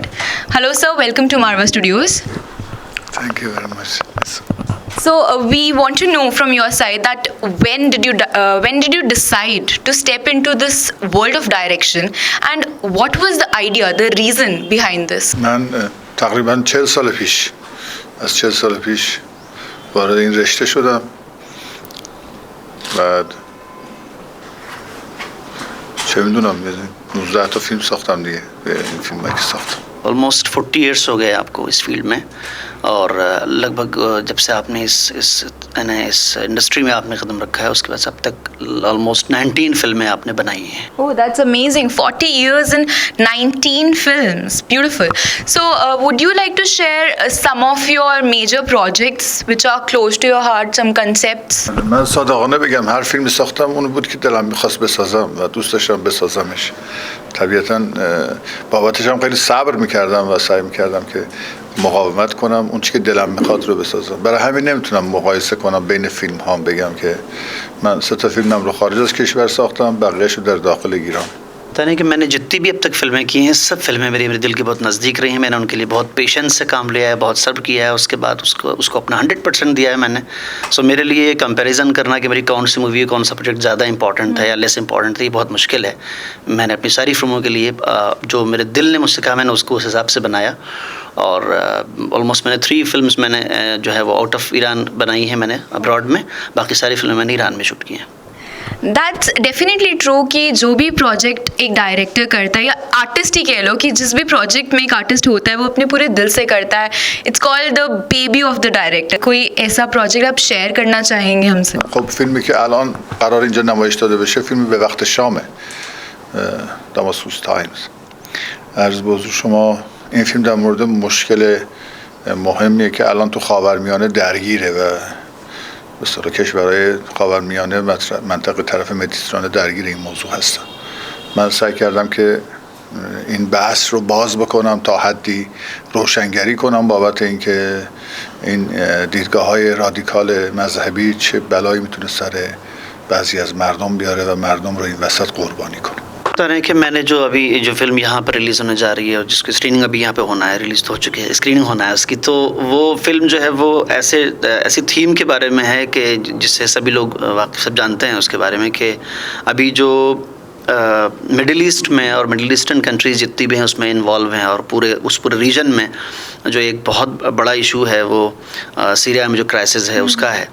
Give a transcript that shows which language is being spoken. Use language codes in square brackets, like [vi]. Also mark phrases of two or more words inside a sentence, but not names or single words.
[en] Hello sir, welcome to Marva Studios. Thank you very much. So we want to know from your side that when did you decide to step into this world of direction and what was the idea, the reason behind this? [fa] من تقریبا 40 سال پیش از 40 سال پیش وارد این رشته شدم. بعد چه میدونم 19 تا فیلم ساختم دیگه. این فیلمایی که ساختم. [en] almost 40 years [hi] हो गए आपको इस फील्ड में और लगभग जब से आपने इस इंडस्ट्री में आपने कदम रखा है उसके बाद अब तक ऑलमोस्ट 19 फिल्में आपने बनाई हैं. [en] Oh, that's amazing. 40 years and 19 films. Beautiful. So, would you like to share some of your major projects which are close to your heart, some concepts? [fa] من صادقانه بگم هر فیلمی ساختم اون بود که دلم می‌خواست بسازم و دوست داشتم بسازمش. طبیعتاً بابتش هم خیلی صبر می‌کردم و سعی می‌کردم که مقاومت کنم اون چیزی که دلم می‌خواد رو بسازم. برای همین نمیتونم مقایسه کنم بین فیلم‌هام بگم که من 3 تا فیلمم رو خارج از کشور ساختم بقیه‌اش رو در داخل ایران. [hi] यानी कि मैंने जितनी भी अब तक फिल्में की हैं सब फिल्में मेरे दिल के बहुत नज़दीक रही हैं. मैंने उनके लिए बहुत पेशेंस से काम लिया है, बहुत सब्र किया है, उसके बाद उसको अपना 100% दिया है मैंने. सो मेरे लिए कंपैरिजन करना कि मेरी कौन सी मूवी कौन सा प्रोजेक्ट ज़्यादा इंपॉर्टेंट है या [en] less important [hi] है ये बहुत मुश्किल है. मैंने अपनी सारी फिल्मों के लिए जो मेरे दिल ने मुझसे कहा मैंने उसको उस हिसाब से बनाया और ऑलमोस्ट मैंने 3 फिल्म्स मैंने जो है वो [en] out of Iran [hi] बनाई हैं मैंने अब्रॉड में. बाकी सारी फिल्में मैंने ईरान में शूट की हैं. [en] That's definitely true [hi] कि जो भी प्रोजेक्ट एक डायरेक्टर करता है या आर्टिस्ट ही कह लो कि जिस भी प्रोजेक्ट में एक आर्टिस्ट होता है वो अपने पूरे दिल से करता है. [en] It's called the baby of the director. [hi] कोई ऐसा प्रोजेक्ट आप शेयर करना चाहेंगे हमसे? [fa] خب فیلمی که الان قرار اینجا نمایش داده بشه فیلمی به وقت شامه. داماسکوس تایمز. عرض به حضور شما این فیلم در مورد مشکل مهمیه که الان تو خاورمیانه درگیره و به اصطلاح کشورهای خاورمیانه منطقه طرف مدیترانه درگیر این موضوع هستن. من سعی کردم که این بحث رو باز بکنم تا حدی روشنگری کنم بابت اینکه این دیدگاه‌های رادیکال مذهبی چه بلایی میتونه سر بعضی از مردم بیاره و مردم رو این وسط قربانی کنه. [hi] है कि मैंने जो फिल्म यहाँ पर रिलीज़ होने जा रही है और जिसकी स्क्रीनिंग अभी यहाँ पे होना है, रिलीज़ तो हो चुकी है, स्क्रीनिंग होना है उसकी, तो वो फिल्म जो है वो ऐसी थीम के बारे में है कि जिससे सभी लोग सब जानते हैं उसके बारे में कि अभी जो मिडिल ईस्ट में और [en] Middle Eastern countries [hi] जितनी भी हैं उसमें इन्वॉल्व हैं और पूरे रीजन में जो एक बहुत बड़ा इशू है वो सीरिया में जो क्राइसिस है उसका है.